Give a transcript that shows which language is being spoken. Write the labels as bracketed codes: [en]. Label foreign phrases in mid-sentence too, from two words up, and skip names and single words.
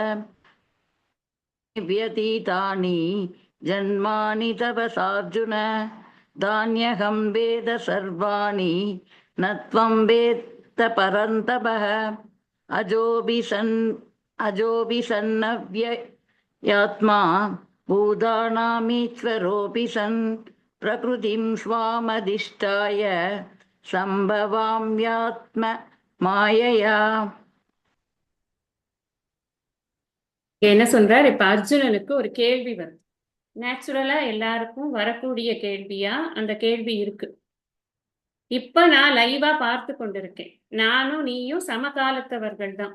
[sa] व्यतीतानि जन्मानि तपसार्जुन धान्यहं वेद सर्वाणि न त्वं वेत्त परन्तपः अजोऽपि सन्नव्ययात्मा भूतानामीश्वरोऽपि सन् प्रकृतिं स्वामधिष्ठाय सम्भवाम्यात्म मायया. [ta] என்ன சொல்றார்? இப்ப அர்ஜுனனுக்கு ஒரு கேள்வி வருது. நேச்சுரலா எல்லாருக்கும் வரக்கூடிய கேள்வியா அந்த கேள்வி இருக்கு. இப்ப நான் லைவா பார்த்து கொண்டிருக்கேன். நானும் நீயும் சமகாலத்தவர்கள் தான்.